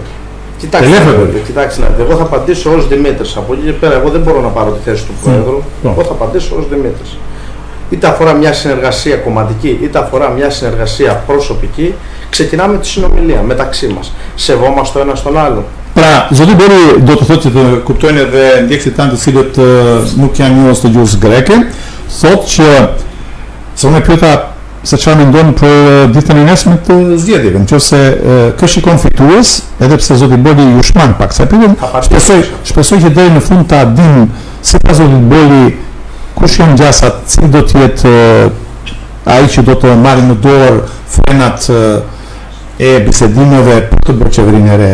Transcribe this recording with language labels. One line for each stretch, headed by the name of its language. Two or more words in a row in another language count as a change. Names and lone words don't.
Greek: Κοιτάξτε, εγώ θα απαντήσω ως Δημήτρης. Από εκεί και πέρα, εγώ δεν μπορώ να πάρω τη θέση του Πρόεδρου. Εγώ θα απαντήσω ως Δημήτρης. είτε αφορά μια συνεργασία κομματική, είτε αφορά μια συνεργασία προσωπική, ξεκινάμε τη συνομιλία μεταξύ μας. Σεβόμαστε το ένα στον άλλον.
Albanian: Pra, zoti Bori do të thotë që të kuptojnë edhe ndjekësit tanë të cilët nuk janë njohës të gjuhës greke, thotë që se unë e pyeta se çfarë mendon për ditën e nesme të zgjedhjeve, nëse kë shikon fitues, edhe pse zoti Bori ju shman pak sa pyetën, shpresoj që deri në fund ta dim sipas zotit Bori kush janë gjasat, cili do të jetë ai që do të marrë në dorë frenat e bisedimeve për të bërë qeverinë e re.